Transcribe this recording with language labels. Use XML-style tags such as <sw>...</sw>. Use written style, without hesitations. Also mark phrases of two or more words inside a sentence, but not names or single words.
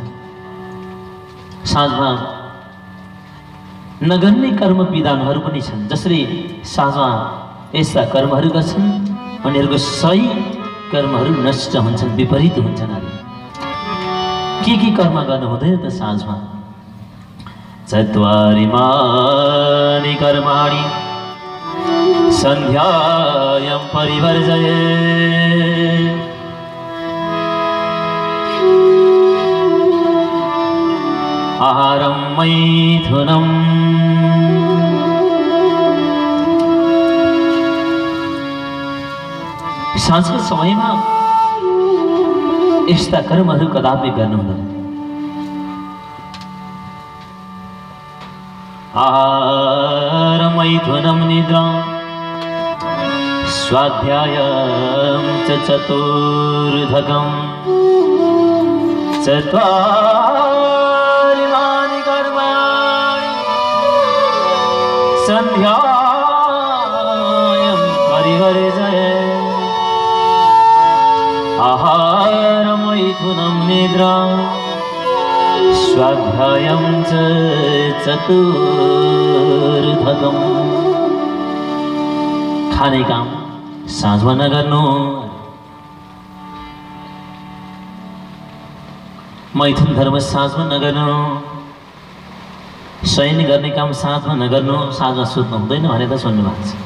<ne>साँझमा नगर्ने कर्म विधानहरू पनि छन्, जसरी साँझमा यस्ता कर्महरू गर्छन् उनीहरूको सही कर्महरू नष्ट हुन्छन्, विपरीत हुन्छन्। के कर्म गर्नु हुँदैन त साँझमा?</ne> <sa>चत्वारिमानि कर्माणि सन्ध्यायां परिवर्जये आहारं मैथुनम्</sa> <ne>साँझको समयमा यस्ता कर्महरू कदापि गर्नु हुँदैन।</ne> <sa>आहारं मैथुनं निद्रां स्वाध्यायं च चतुर्धकम् चत्वारिमानि कर्माणि सन्ध्यायां परिवर्जय। आहारं मैथुनं निद्रां स्वाध्यायं च चतुर्धकम्।</sa> <ne>खाने काम साँझमा नगर्नु, मैथुन धर्म साँझमा नगर्नु, शयन गर्ने काम साँझमा नगर्नु। साँझमा सुत्नु हुँदैन भने त सुन्नु भएको छ।</ne>